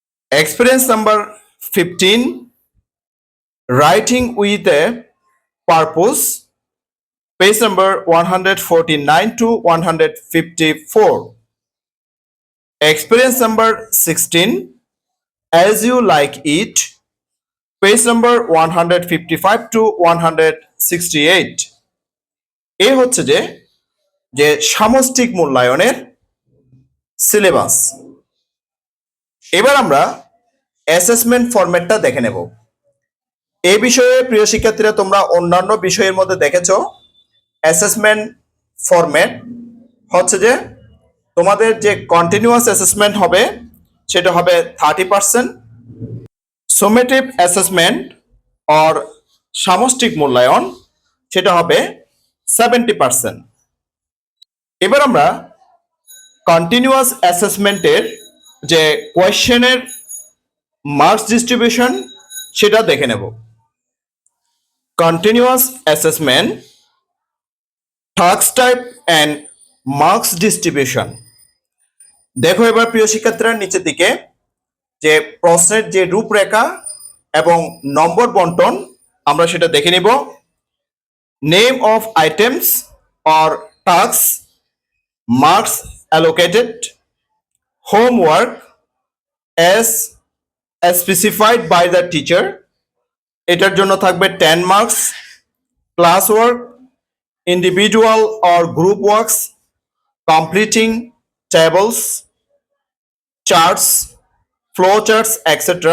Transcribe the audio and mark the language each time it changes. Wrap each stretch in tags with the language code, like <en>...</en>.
<en>Experience number 15, writing with a purpose, page number 149 to 154. Experience number 16, as you like it, page number 155 to 168.</en> <bn>এই হচ্ছে যে সামষ্টিক মূল্যায়নের syllabus. এবার আমরা অ্যাসেসমেন্ট ফরম্যাটটা দেখে নেব। এই বিষয়ে প্রিয় শিক্ষার্থীরা, তোমরা অন্যান্য বিষয়ের মধ্যে দেখেছো অ্যাসেসমেন্ট ফরম্যাট হচ্ছে যে তোমাদের যে কন্টিনিউয়াস অ্যাসেসমেন্ট হবে সেটা হবে 30%, সুমেটিভ অ্যাসেসমেন্ট অর সামষ্টিক মূল্যায়ন সেটা হবে 70%। এবার আমরা কন্টিনিউয়াস অ্যাসেসমেন্টের যে কোয়েশ্চেনের মার্কস ডিস্ট্রিবিউশন সেটা দেখে নেব।</bn> <en>Continuous assessment, task type and marks distribution.</en> <bn>দেখো এবার প্রিয় শিক্ষার্থীরা, নিচের দিকে যে প্রশ্নের যে রূপরেখা এবং নম্বর বন্টন আমরা সেটা দেখে নিব।</bn> <en>name of items or task, marks allocated, homework as specified by the teacher,</en> <bn>এটার জন্য থাকবে</bn> <en>10 marks, class work, individual or group works, completing tables, charts, flow charts, etc.</en>